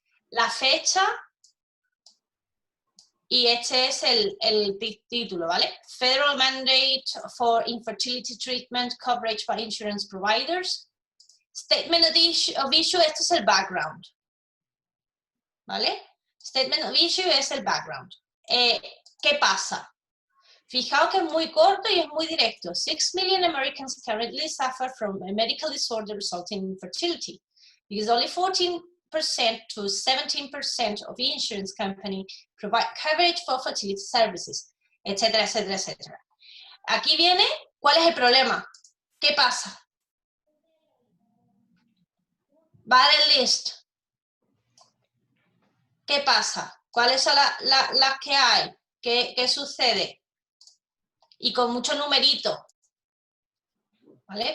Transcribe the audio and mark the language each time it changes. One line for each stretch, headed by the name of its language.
Spanish: La fecha y este es el título, ¿vale?
English: Federal Mandate for Infertility Treatment Coverage by Insurance Providers. Statement of issue,
Spanish: este es el background, ¿vale?
English: Statement of issue
Spanish: es el background. ¿Qué pasa? Fijaos que es muy corto y es muy directo.
English: 6 million Americans currently suffer from a medical disorder resulting in infertility, because only 14% to 17% of the insurance company provide coverage for fertility services,
Spanish: etcétera, etcétera, etcétera. Aquí viene, ¿cuál es el problema? ¿Qué pasa?
English: Valid list.
Spanish: ¿Qué pasa? ¿Cuáles son las que hay? ¿Qué sucede? Y con muchos numeritos, ¿vale?